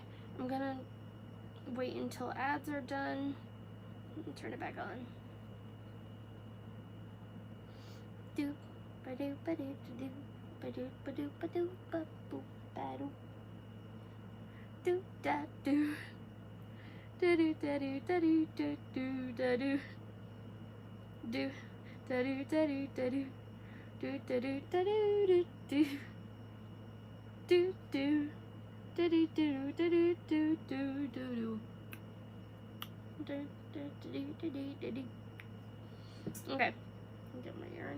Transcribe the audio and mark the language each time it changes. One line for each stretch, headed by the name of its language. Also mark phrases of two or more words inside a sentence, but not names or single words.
English: I'm gonna wait until ads are done and turn it back on. do ba do ba do do ba do ba do ba do ba boop ba do do da do da do da do da do da do da do do da do da do da do do da do da do do do do do do do do do do do do do. Okay, get my yarn.